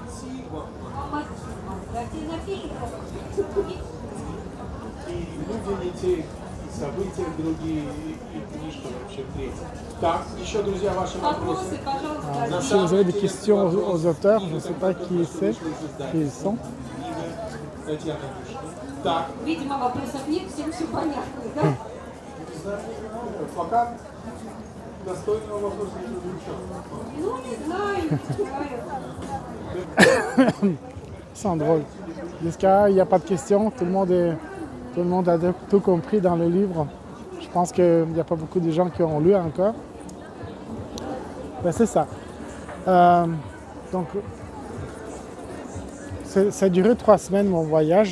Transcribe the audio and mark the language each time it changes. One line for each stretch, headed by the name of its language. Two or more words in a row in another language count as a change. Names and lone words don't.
French: Si vous avez des questions aux auteurs, je ne sais pas qui ils sont.
Russian: Видимо, вопросов нет, всем все понятно, да? Пока достойного вопроса не звучало. Ну, не знаю,
French: C'est drôle. Jusqu'à il n'y a pas de questions, tout le monde a tout compris dans le livre. Je pense qu'il n'y a pas beaucoup de gens qui ont lu encore. Ben, c'est ça. Donc, ça a duré 3 semaines mon voyage.